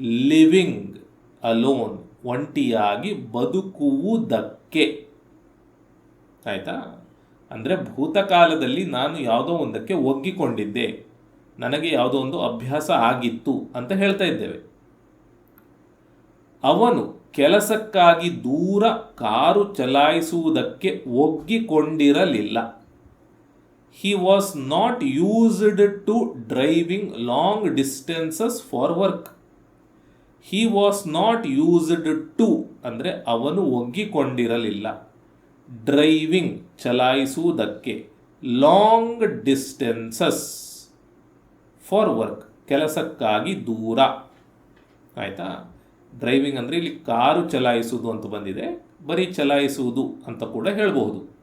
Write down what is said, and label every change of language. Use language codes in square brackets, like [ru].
[en] living alone [kn] ಒಂಟಿಯಾಗಿ ಬದುಕುವುದಕ್ಕೆ, ಆಯಿತಾ. ಅಂದರೆ ಭೂತಕಾಲದಲ್ಲಿ ನಾನು ಯಾವುದೋ ಒಂದಕ್ಕೆ ಒಗ್ಗಿಕೊಂಡಿದ್ದೆ. ನನಗೆ ಯಾವುದೋ ಒಂದು ಅಭ್ಯಾಸ ಆಗಿತ್ತು ಅಂತ ಹೇಳ್ತಾ ಇದ್ದೇವೆ. ಅವನು ಕೆಲಸಕ್ಕಾಗಿ ದೂರ car ಚಲಾಯಿಸುವುದಕ್ಕೆ ಒಗ್ಗಿಕೊಂಡಿರಲಿಲ್ಲ. [en] He was not used to driving long distances for work. He was not used to [kn] ಅಂದರೆ ಅವನು ಒಗ್ಗಿಕೊಂಡಿರಲಿಲ್ಲ. [en] driving ಚಲಾಯಿಸುವುದಕ್ಕೆ, long distances for work [kn] ಕೆಲಸಕ್ಕಾಗಿ ದೂರ. ಆಯಿತಾ? ಡ್ರೈವಿಂಗ್ ಅಂದರೆ ಇಲ್ಲಿ ಕಾರು ಚಲಾಯಿಸುವುದು ಅಂತ ಬಂದಿದೆ, ಬರೀ ಚಲಾಯಿಸುವುದು ಅಂತ ಕೂಡ ಹೇಳಬಹುದು.